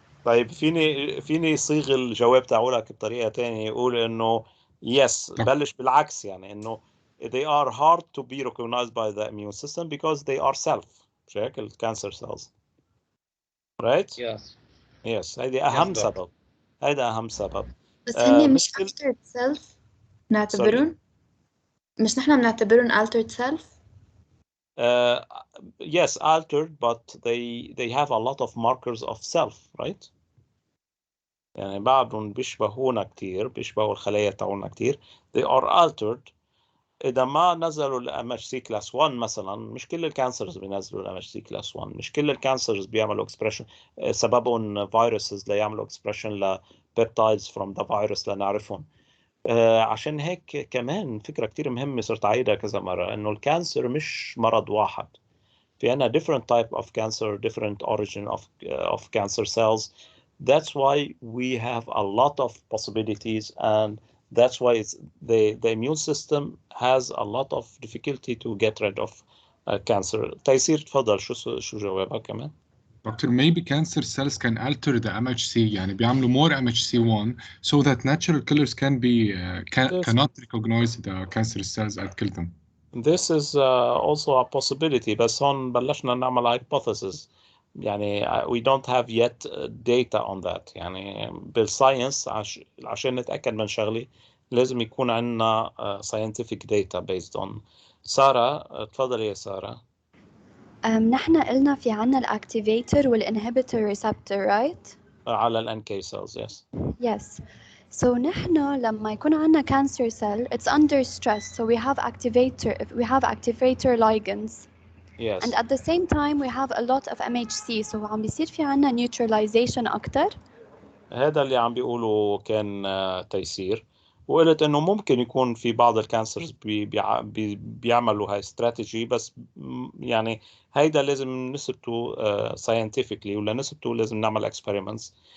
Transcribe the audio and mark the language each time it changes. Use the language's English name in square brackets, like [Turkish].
[Arabic] طيب فيني صيغ الجواب تاعولك بطريقة تانية، يقول انه يس بلش بالعكس، يعني انه [English] they are hard to be recognized by the immune system because they are self. [Arabic] مش هيك الكانسر cells right؟ [English] Yes. [Arabic] هيدي أهم سبب. هيدا أهم سبب. بس هن مش مشكل altered self نعتبرون؟ مش نحن بنعتبرون altered self؟ [English] yes altered but they have a lot of markers of self right؟ [Arabic] يعني بعضهم بيشبهونا كتير، بيشبهوا الخلايا تاعونا كتير. [English] they are altered. [Arabic] إذا ما نزلوا ال MHC class 1 مثلا، مش كل الكانسرز بينزلوا ال MHC class 1، مش كل الكانسرز بيعملوا expression سببهم فيروسز ليعملوا expression لبيبتايدز [English] from the virus [Arabic] لنعرفهم. عشان هيك كمان فكرة كتير مهمة صرت أعيدها كذا مرة، إنه الكانسر مش مرض واحد. في عنا [English] different type of cancer, different origin of cancer cells. That's why we have a lot of possibilities, and that's why the immune system has a lot of difficulty to get rid of cancer. [Arabic] تيسير تفضل، شو جوابك كمان؟ [English] Doctor, maybe cancer cells can alter the MHC, [Arabic] يعني بيعملوا [English] more MHC1 so that natural killers cannot recognize the cancer cells and kill them. This is also a possibility، [Arabic] بس هون بلشنا نعمل [English] hypothesis. يعني we don't have yet data on that. [Arabic] يعني بالساينس عشان نتأكد من شغلي لازم يكون عندنا [English] scientific data based on. [Arabic] سارة تفضلي يا سارة. نحن قلنا في عنا الأكتيفيتر والإنهبيتور ريسبتور right؟ على ال NK cells yes. [English] Yes. So [Arabic] نحن لما يكون عنا [English] cancer cell it's under stress, so we have activator ligands. Yes. And at the same time we have a lot of MHC, so [Arabic] عم بيصير في عنا [English] neutralization أكتر. [Arabic] هذا اللي عم بيقوله كان تيسير، وقلت انه ممكن يكون في بعض الكانسرز بيعملوا هاي استراتيجي، بس يعني هيدا لازم نثبته scientifically، ولا نثبته لازم نعمل experiments.